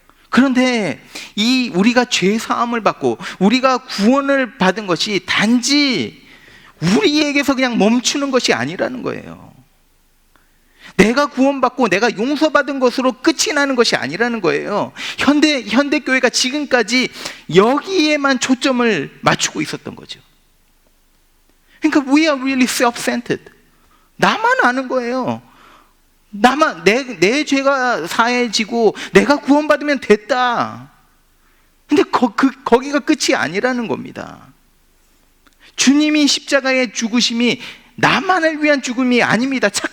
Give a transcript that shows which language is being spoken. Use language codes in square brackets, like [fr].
[ko] 그런데 이 우리가 죄 사함을 받고 우리가 구원을 받은 것이 단지 우리에게서 그냥 멈추는 것이 아니라는 거예요. 내가 구원받고 내가 용서받은 것으로 끝이 나는 것이 아니라는 거예요. 현대 교회가 지금까지 여기에만 초점을 맞추고 있었던 거죠. 그러니까 [en] we are really self-centered. [ko] 나만 아는 거예요. 나만 내 죄가 사해지고 내가 구원받으면 됐다. 근데 거기가 끝이 아니라는 겁니다. 주님이 십자가의 죽으심이 나만을 위한 죽음이 아닙니다.